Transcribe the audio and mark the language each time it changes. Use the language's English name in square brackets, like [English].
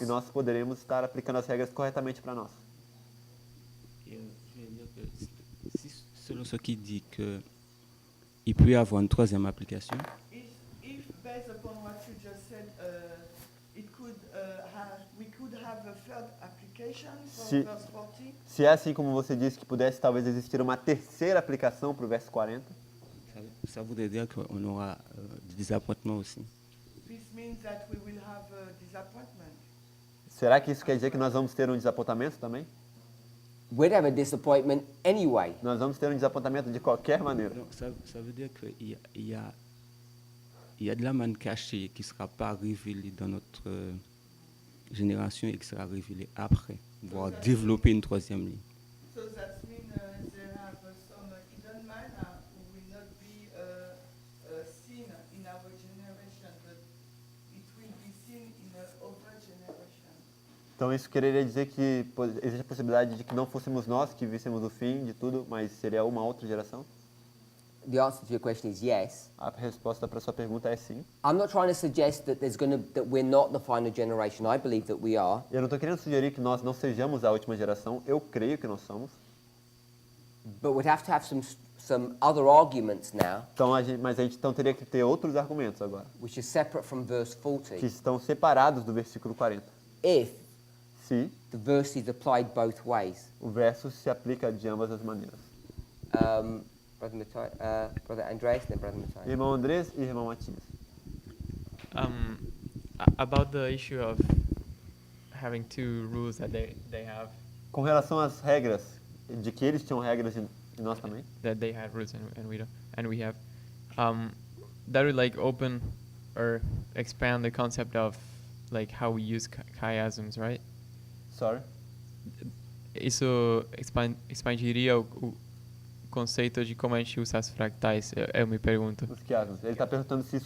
[Portuguese] e nós poderemos estar aplicando as regras corretamente para nós. [French] Et, je vais dire que selon ce qui dit qu'il peut y avoir une troisième application, [English] If based upon what you just said, we could have a third application for Si- verse 40. [Portuguese] Se é assim como você disse que pudesse talvez existir uma terceira aplicação para o verso 40, [French] ça voudrait dire qu'on aura des appointements aussi. [English] This means that we will have a disappointment. [Portuguese] será que isso quer dizer que nós vamos ter um desapontamento também? [English] We'd have a disappointment anyway. [Portuguese] Nós vamos ter um desapontamento de qualquer maneira. [French] Donc, ça veut dire qu'il y a de la manne cachée qui ne sera pas révélée dans notre génération et qui sera révélée après, voire développer une troisième ligne. [English] So that means there have some hidden manna who will not be seen in our generation, but it will be seen in other generation. [Portuguese] Então isso quereria dizer que existe a possibilidade de que não fôssemos nós que víssemos o fim de tudo, mas seria uma outra geração? [English] The answer to your question is yes. [Portuguese] A resposta para sua pergunta é sim. [English] I'm not trying to suggest that that we're not the final generation. I believe that we are. [Portuguese] Eu não estou querendo sugerir que nós não sejamos a última geração. Eu creio que nós somos. [English] But we'd have to have some other arguments now, [Portuguese] Então, mas a gente então teria que ter outros argumentos agora, [English] which are separate from verse [Portuguese] que [English] 40, [Portuguese] estão separados do versículo 40. [English] if [Portuguese] Se [English] the verse is applied both ways. [Portuguese] o verso se aplica de ambas as maneiras. [English] Brother Andreas, then Brother Matthias. [Portuguese] Irmão Andrés e irmão Matias. [English] About the issue of having two rules that they have, [Portuguese] Com relação às regras, de que eles tinham regras e nós também, [English] that they had rules and we don't, and we have, that would like open or expand the concept of like how we use chiasms, right? sorry. [Portuguese] Isso expandiria o conceito de como a gente usa as fractais, eu me pergunto. Os quiasmos. Ele está perguntando se isso